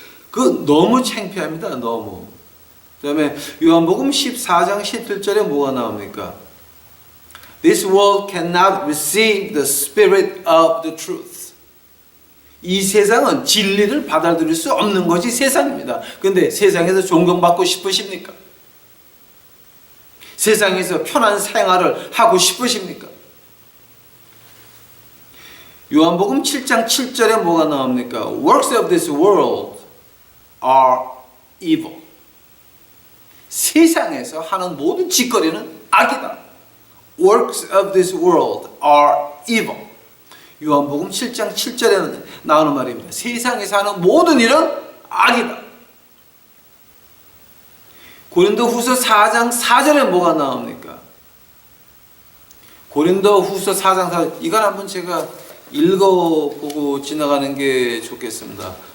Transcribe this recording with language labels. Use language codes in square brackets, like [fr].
[ko] 그 너무 창피합니다. 너무. 그다음에 요한복음 14장 17절에 뭐가 나옵니까? [en] This world cannot receive the spirit of the truth. [ko] 이 세상은 진리를 받아들일 수 없는 것이 세상입니다. 그런데 세상에서 존경받고 싶으십니까? 세상에서 편한 생활을 하고 싶으십니까? 요한복음 7장 7절에 뭐가 나옵니까? [en] Works of this world are evil. [ko] 세상에서 하는 모든 짓거리는 악이다. [en] Works of this world are evil. [ko] 요한복음 7장 7절에 나오는 말입니다. 세상에서 하는 모든 일은 악이다. 고린도후서 4장 4절에 뭐가 나옵니까? 고린도후서 4장 4절. 이건 한번 제가 읽어보고 지나가는 게 좋겠습니다.